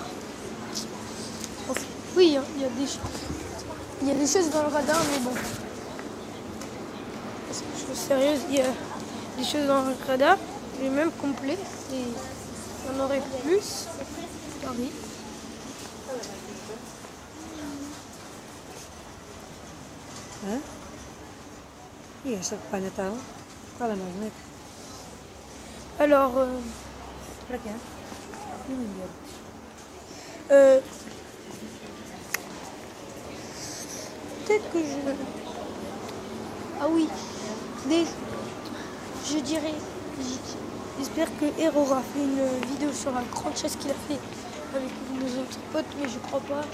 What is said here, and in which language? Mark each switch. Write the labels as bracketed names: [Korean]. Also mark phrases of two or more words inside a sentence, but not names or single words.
[French] Enfin, oui, hein, il y a des choses dans le radar, mais bon. Parce que je suis sérieuse, il y a des choses dans le radar. Il est même complet. Et il y en aurait plus. Paris. Ha? [Indonesian] Iya, pada tahu. Kalau magnet. [French] Alors, [Indonesian] Berapa ya? Ini dia. [French] peut-être que je... Ah oui, je dirais... J'espère que Hero aura fait une vidéo sur la grande chasse qu'il a fait avec nos autres potes, mais je crois pas.